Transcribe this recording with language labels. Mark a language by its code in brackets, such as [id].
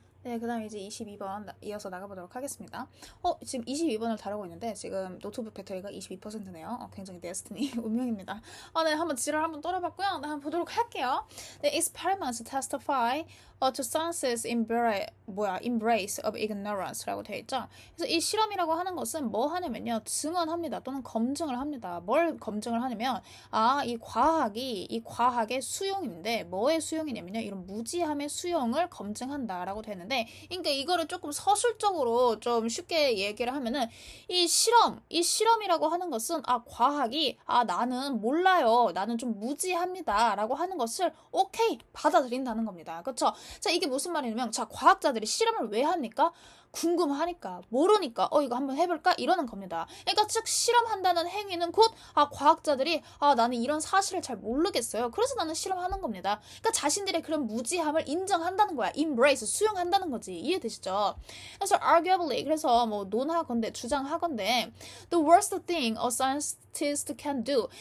[ko] 네, 그 다음에 이제 22번 이어서 나가보도록 하겠습니다. 지금 22번을 다루고 있는데 지금 노트북 배터리가 22%네요. 굉장히 데스티니 운명입니다. 네, 한번 지랄 한번 떨어봤고요. 네, 한번 보도록 할게요. [en] 네, experiments testify to science's embrace of ignorance라고 [ko] 되어 있죠. 그래서 이 실험이라고 하는 것은 뭐 하냐면요, 증언합니다. 또는 검증을 합니다. 뭘 검증을 하냐면, 이 과학의 수용인데 뭐의 수용이냐면요, 이런 무지함의 수용을 검증한다라고 되는데, 그러니까 이거를 조금 서술적으로 좀 쉽게 얘기를 하면은 이 실험이라고 하는 것은 과학이 나는 몰라요, 나는 좀 무지합니다라고 하는 것을 오케이 받아들인다는 겁니다. 그렇죠? 자, 이게 무슨 말이냐면, 자, 과학자들이 실험을 왜 합니까? 궁금하니까, 모르니까, 이거 한번 해볼까? 이러는 겁니다. 그러니까 즉, 실험한다는 행위는 곧, 과학자들이, 나는 이런 사실을 잘 모르겠어요. 그래서 나는 실험하는 겁니다. 그러니까 자신들의 그런 무지함을 인정한다는 거야. embrace, 수용한다는 거지. 이해되시죠? [en] 그래서 arguably, [ko] 그래서 뭐 논하건대, 주장하건대, [en] the worst thing a scientist can do.